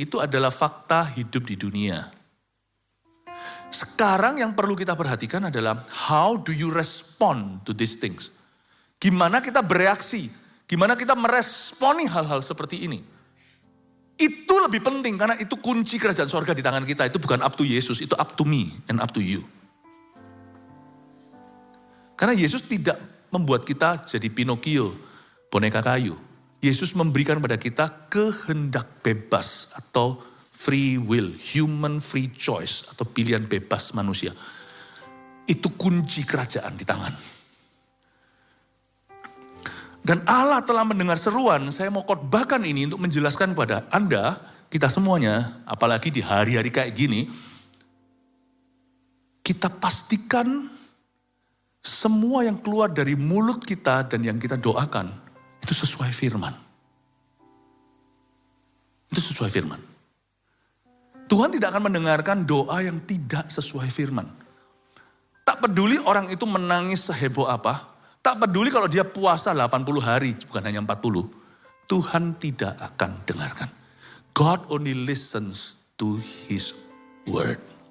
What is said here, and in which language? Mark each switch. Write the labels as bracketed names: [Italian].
[Indonesian] Itu adalah fakta hidup di dunia. Sekarang yang perlu kita perhatikan adalah [English] how do you respond to these things? [Indonesian] Gimana kita bereaksi? Gimana kita meresponi hal-hal seperti ini? Itu lebih penting karena itu kunci kerajaan sorga di tangan kita. Itu bukan [English] up to Yesus, itu up to me and up to you. [Indonesian] Karena Yesus tidak membuat kita jadi Pinocchio, boneka kayu. Yesus memberikan pada kita kehendak bebas atau [English] free will, human free choice [Indonesian] atau pilihan bebas manusia. Itu kunci kerajaan di tangan. Dan Allah telah mendengar seruan, saya mau khotbahkan ini untuk menjelaskan kepada Anda, kita semuanya, apalagi di hari-hari kayak gini, kita pastikan semua yang keluar dari mulut kita dan yang kita doakan, itu sesuai firman. Itu sesuai firman. Tuhan tidak akan mendengarkan doa yang tidak sesuai firman. Tak peduli orang itu menangis seheboh apa, tak peduli kalau dia puasa 80 hari, bukan hanya 40. Tuhan tidak akan dengarkan. [English] God only listens to His word.